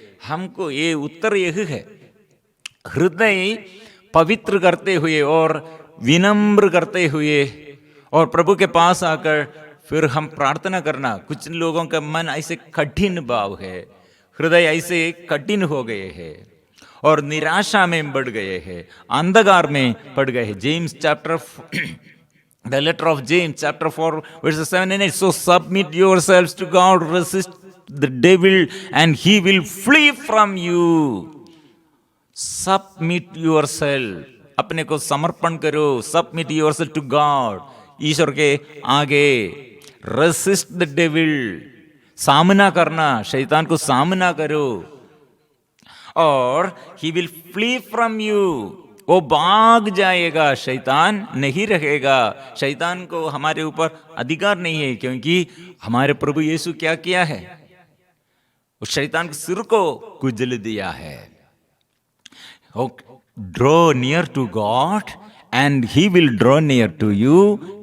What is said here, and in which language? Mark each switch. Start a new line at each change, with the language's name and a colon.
Hindi: हमको ये उत्तर यही है, हृदय पवित्र करते हुए और विनम्र करते हुए और प्रभु के पास आकर फिर हम प्रार्थना करना। कुछ लोगों का मन ऐसे कठिन भाव है, हृदय ऐसे कठिन हो गए हैं और निराशा में बढ़ गए हैं, अंधकार में पड़ गए हैं। James chapter
English: The letter of James, chapter 4, verses 7 and 8. So submit yourselves to God, resist the devil, and he will flee from you. Submit yourself.
Hindi: अपने को समर्पण करो.
English: Submit yourself to God.
Hindi: ईश्वर के आगे.
English: Resist the devil.
Hindi: सामना करना, शैतान को सामना करो. और
English: he will flee from you.
Hindi: वो भाग जाएगा, शैतान नहीं रहेगा। शैतान को हमारे ऊपर अधिकार नहीं है, क्योंकि हमारे प्रभु यीशु क्या किया है? उस शैतान के सिर को कुचल दिया है।
English: Draw near to God and he will draw near to you.